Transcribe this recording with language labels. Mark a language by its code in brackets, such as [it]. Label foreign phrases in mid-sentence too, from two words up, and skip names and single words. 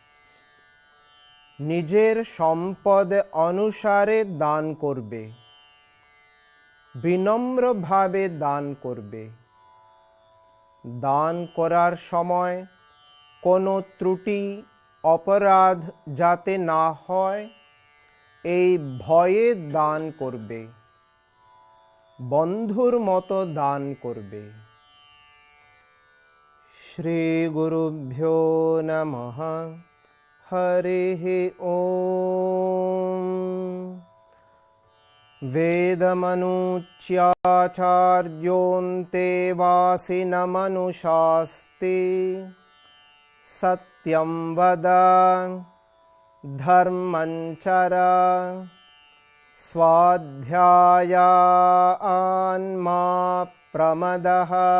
[bn] নিজের সম্পদ অনুসারে দান করবে, বিনম্রভাবে দান করবে, দান করার সময় কোনো ত্রুটি অপরাধ যাতে না হয় এই ভয়ে দান করবে, বন্ধুর মতো দান করবে। [sa] শ্রী গুরুভ্যো নমঃ। হরিঃ ওম। वेदमनुच्याचार्योऽन्ते वासिनमनुशास्ति। सत्यं वद धर्मं चर स्वाध्यायान्मा प्रमदः।